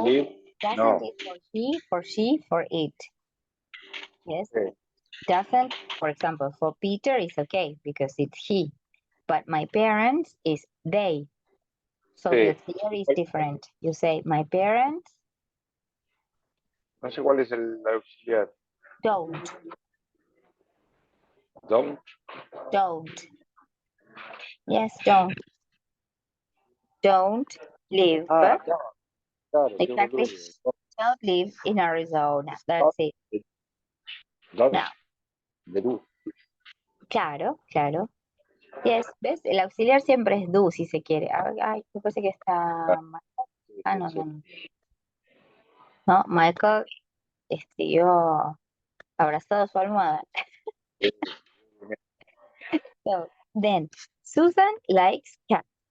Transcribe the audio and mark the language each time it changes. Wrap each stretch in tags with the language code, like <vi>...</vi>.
<en>live. doesn't No. is for he, for she, for it. Yes. Okay. Doesn't, for example, for Peter is okay because it's he. But my parents is they. So the auxiliary is different. You say my parents</en> <es>No sé cuál es el auxiliar.</es> <en>don't. Don't. Don't. Yes, don't. Don't live.</en> <es>Claro. qué</es> <en>Exactly.</en> <es>boludo.</es> <en>Don't live in Arizona. That's it. Don't. Now,</en> <es>De do. claro.</es> <en>Yes,</en> <es>¿ves? El auxiliar siempre es do si se quiere. Ay, me parece que está mal. Ah, no. No, Michael siguió abrazado a su almohada.</es> <en>So, then, Susan likes cats.</en>